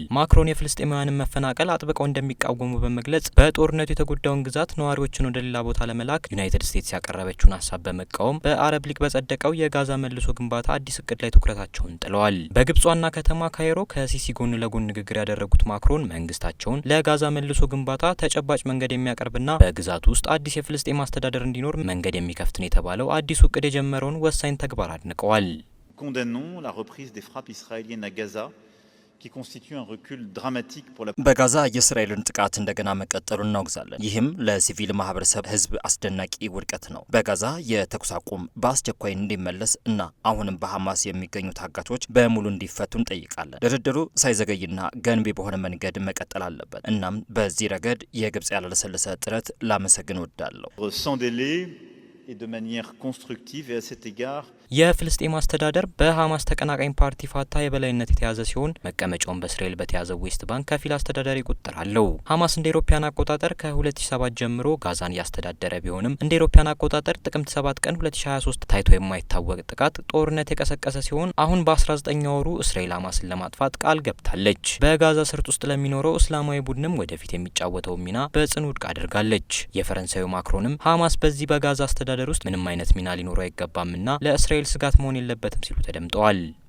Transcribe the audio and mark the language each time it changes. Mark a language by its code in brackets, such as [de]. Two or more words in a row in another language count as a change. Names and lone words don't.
[am] ማክሮን የፍልስጤማውያንን መፈናቀል አጥብቀው እንደሚቃወሙ በመግለጽ በጦርነቱ የተጎዳውን ግዛት ነዋሪዎችን ወደ ሌላ ቦታ ለመላክ ዩናይትድ ስቴትስ ያቀረበችውን ሀሳብ በመቃወም በአረብ ሊግ በጸደቀው የጋዛ መልሶ ግንባታ አዲስ እቅድ ላይ ትኩረታቸውን ጥለዋል። በግብጽ ዋና ከተማ ካይሮ ከሲሲ ጎን ለጎን ንግግር ያደረጉት ማክሮን መንግስታቸውን ለጋዛ መልሶ ግንባታ ተጨባጭ መንገድ የሚያቀርብና በግዛቱ ውስጥ አዲስ የፍልስጤም አስተዳደር እንዲኖር መንገድ የሚከፍት ነው የተባለው አዲሱ እቅድ የጀመረውን ወሳኝ ተግባር አድንቀዋል። [fr] Condamnons la reprise des frappes israéliennes à Gaza qui constitue un recul dramatique pour la [am] በጋዛ የእስራኤልን ጥቃት እንደገና መቀጠሉን እናወግዛለን። ይህም ለሲቪል ማህበረሰብ ህዝብ አስደናቂ ውድቀት ነው። በጋዛ የተኩስ አቁም በአስቸኳይ እንዲመለስ እና አሁንም በሐማስ የሚገኙ ታጋቾች በሙሉ እንዲፈቱ እንጠይቃለን። ድርድሩ ሳይዘገይና ገንቢ በሆነ መንገድ መቀጠል አለበት። እናም በዚህ ረገድ የግብጽ ያለሰለሰ ጥረት ላመሰግን እወዳለሁ። [fr] sans délai et de manière constructive et à cet égard [am] የፍልስጤም አስተዳደር በሐማስ ተቀናቃኝ ፓርቲ ፋታ የበላይነት የተያዘ ሲሆን መቀመጫውን በእስራኤል በተያዘው ዌስት ባንክ ከፊል አስተዳዳሪ ቁጥጥር አለው። ሐማስ እንደ አውሮፓውያን አቆጣጠር ከ2007 ጀምሮ ጋዛን ያስተዳደረ ቢሆንም እንደ አውሮፓውያን አቆጣጠር ጥቅምት 7 ቀን 2023 ታይቶ የማይታወቅ ጥቃት ጦርነት የቀሰቀሰ ሲሆን አሁን በ19ኛው ወሩ እስራኤል ሐማስን ለማጥፋት ቃል ገብታለች። በጋዛ ሰርጥ ውስጥ ለሚኖረው እስላማዊ ቡድንም ወደፊት የሚጫወተው ሚና በጽኑ ውድቅ አድርጋለች። የፈረንሳዩ ማክሮንም ሐማስ በዚህ በጋዛ አስተዳደር ውስጥ ምንም አይነት ሚና ሊኖረው አይገባምና ለእስራኤል ስጋት መሆን የለበትም ሲሉ ተደምጠዋል።